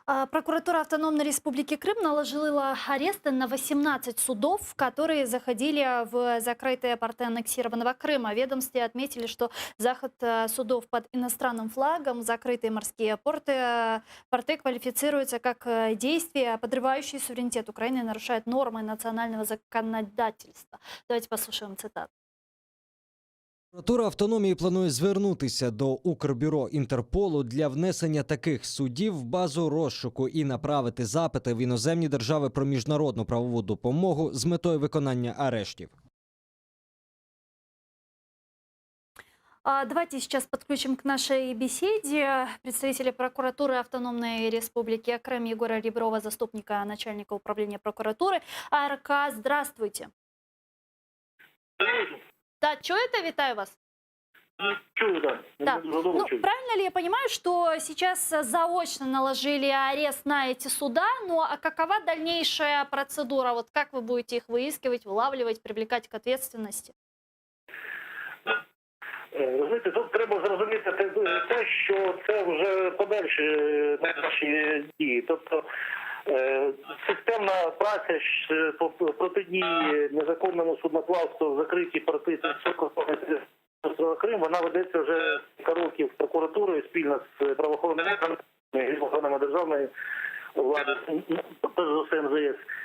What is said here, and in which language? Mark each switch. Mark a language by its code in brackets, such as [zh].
[ru] Прокуратура Автономной Республики Крым наложила аресты на 18 судов, которые заходили в закрытые порты аннексированного Крыма. В ведомстве отметили, что заход судов под иностранным флагом в закрытые морские порты квалифицируются как действия, подрывающие суверенитет Украины и нарушают нормы национального законодательства. Давайте послушаем цитату. [uk] Прокуратура автономії планує звернутися до Укрбюро Інтерполу для внесення таких судів в базу розшуку і направити запити в іноземні держави про міжнародну правову допомогу з метою виконання арештів. [ru] Давайте сейчас подключим к нашей беседе представителя прокуратуры Автономной Республики Крым Егора Реброва, заступника начальника управления прокуратуры АРК. Здравствуйте. [uk] Да, чуєте? Вітаю вас. Чую, да. Да. [ru] Ну, правильно ли я понимаю, что сейчас заочно наложили арест на эти суда, ну а какова дальнейшая процедура? Вот как вы будете их выискивать, вылавливать, привлекать к ответственности? [uk] Ви знаєте, тут треба зрозуміти те, що це вже подальші наші дії. Тобто системна праця по протидії незаконному судноплавству в закриті порти острова Крим, вона ведеться вже кілька років прокуратурою спільно з правоохоронними органами державної влади, перш за все МЗС.